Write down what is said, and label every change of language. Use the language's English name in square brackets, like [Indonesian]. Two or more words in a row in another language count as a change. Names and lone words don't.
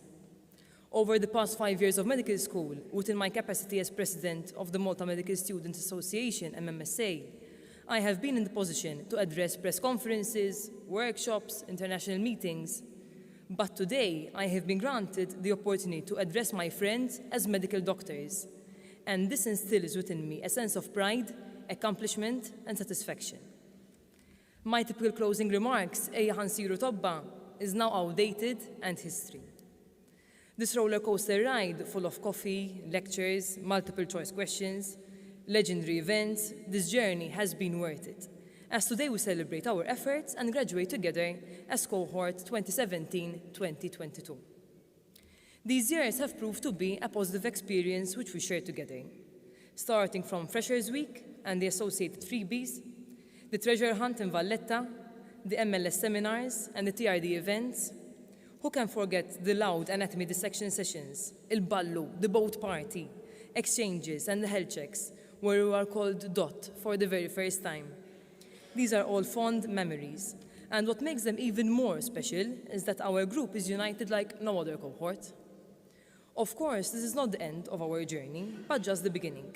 [English] Over the past 5 years of medical school, within my capacity as president of the Malta Medical Students Association, MMSA, I have been in the position to address press conferences, workshops, international meetings. But today, I have been granted the opportunity to address my friends as medical doctors and this instills within me a sense of pride, accomplishment, and satisfaction. My typical closing remarks, [Maltese] "Ejja ħansiru tobba," [English] is now outdated and history. This roller coaster ride, full of coffee, lectures, multiple choice questions, legendary events, this journey has been worth it, as today we celebrate our efforts and graduate together as cohort 2017-2022. These years have proved to be a positive experience which we share together, starting from Freshers Week and the associated freebies, the treasure hunt in Valletta, the MLS seminars and the TRD events. Who can forget the loud anatomy dissection sessions, il-ballu, the boat party, exchanges and the health checks, where we are called DOT for the very first time. These are all fond memories, and what makes them even more special is that our group is united like no other cohort. Of course, this is not the end of our journey, but just the beginning.